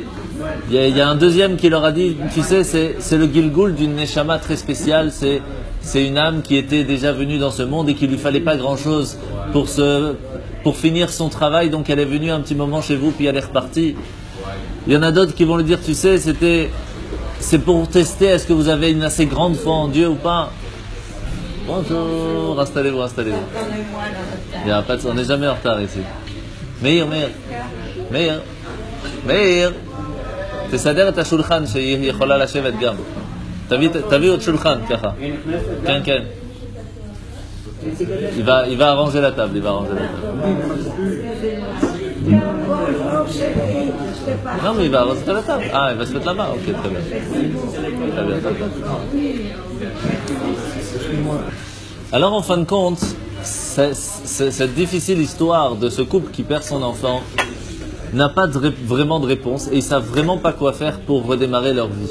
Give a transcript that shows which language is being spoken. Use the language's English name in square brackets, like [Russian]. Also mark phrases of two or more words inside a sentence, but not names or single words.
[French] Il y a un deuxième qui leur a dit, tu sais, c'est le Gilgul d'une Neshama très spéciale, c'est une âme qui était déjà venue dans ce monde et qu'il lui fallait pas grand chose pour finir son travail, donc elle est venue un petit moment chez vous puis elle est repartie. Il y en a d'autres qui vont lui dire, tu sais, c'est pour tester, est-ce que vous avez une assez grande foi en Dieu ou pas? Bonjour, installez-vous. On n'est jamais en retard ici. Meir. [Hebrew] תסדר את השולחן שהיא יכולה לשבת גם. תביא עוד שולחן ככה. כן. [French] Il va arranger la table, Non mais il va arranger la table. Ah, il va se mettre là-bas. Ok, très bien. Alors en fin de compte, cette difficile histoire de ce couple qui perd son enfant n'a pas vraiment de réponse et ils savent vraiment pas quoi faire pour redémarrer leur vie.